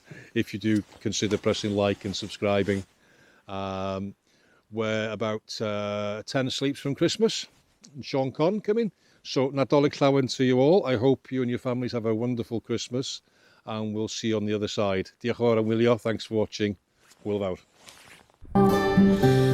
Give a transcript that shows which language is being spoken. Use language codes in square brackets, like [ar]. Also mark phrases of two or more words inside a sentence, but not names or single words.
[en] If you do, consider pressing like and subscribing. We're about 10 sleeps from Christmas, and Sean Conn coming. So [cy] Nadolig llawen [en] to you all. I hope you and your families have a wonderful Christmas, and we'll see you on the other side. [cy] Diolch yn fawr am wylio. [en] Thanks for watching. [cy] Hwyl fawr.